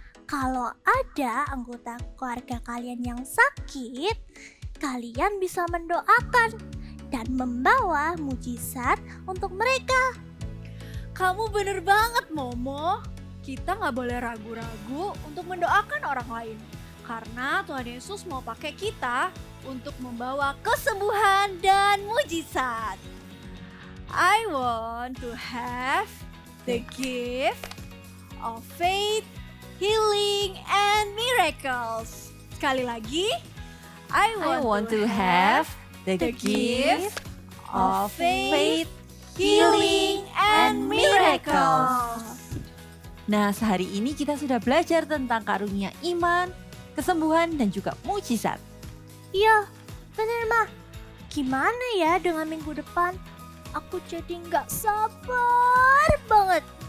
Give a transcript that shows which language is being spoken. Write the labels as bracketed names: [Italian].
[Indonesian] Kalau ada anggota keluarga kalian yang sakit, kalian bisa mendoakan dan membawa mujizat untuk mereka. Kamu bener banget Momo. Kita nggak boleh ragu-ragu untuk mendoakan orang lain. Karena Tuhan Yesus mau pakai kita untuk membawa kesembuhan dan mujizat. [English] I want to have the gift of faith, healing, and miracles. [Indonesian] Sekali lagi, [English] I want to have the gift of faith, healing, and miracles. [Indonesian] Nah, sehari ini kita sudah belajar tentang karunia iman, kesembuhan, dan juga mujizat. Iya, bener, Ma. Gimana ya dengan minggu depan? Aku jadi nggak sabar banget.